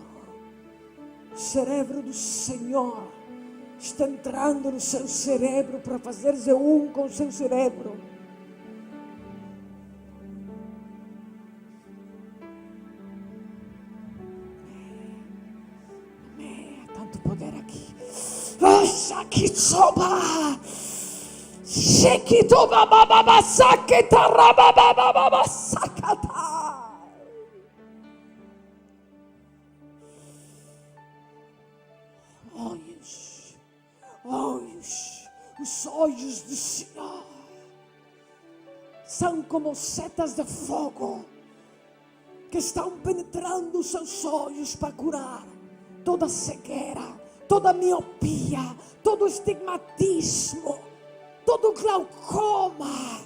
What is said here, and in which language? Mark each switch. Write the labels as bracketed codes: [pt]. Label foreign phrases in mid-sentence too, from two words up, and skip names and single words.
[pt] O cerebro do Senhor está entrando no seu cerebro para fazer-se um com o seu cerebro. Amém. Há tanto poder aqui. Aqui soba. Shekitoba baba saketa rababa sakata. Os olhos do Senhor são como setas de fogo que estão penetrando os seus olhos para curar toda cegueira, toda miopia, todo estigmatismo, todo glaucoma.